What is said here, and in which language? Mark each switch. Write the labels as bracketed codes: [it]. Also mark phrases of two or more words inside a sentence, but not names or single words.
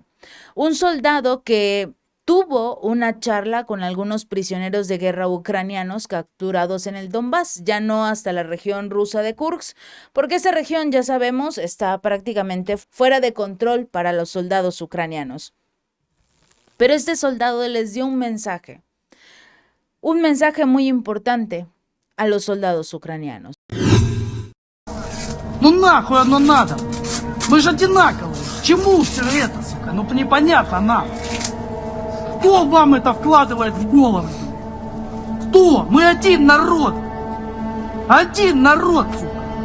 [es] Un soldado que tuvo una charla con algunos prisioneros de guerra ucranianos capturados en el Donbass, ya no hasta la región rusa de Kursk, porque esa región, ya sabemos, está prácticamente fuera de control para los soldados ucranianos. Pero este soldado les dio un mensaje muy importante a los soldados ucranianos. [ru] Ну нахуй оно надо? Мы же одинаковые. К чему все это, сука? Ну непонятно нам. Кто вам это вкладывает в голову? Кто? Мы один народ. Один народ, сука.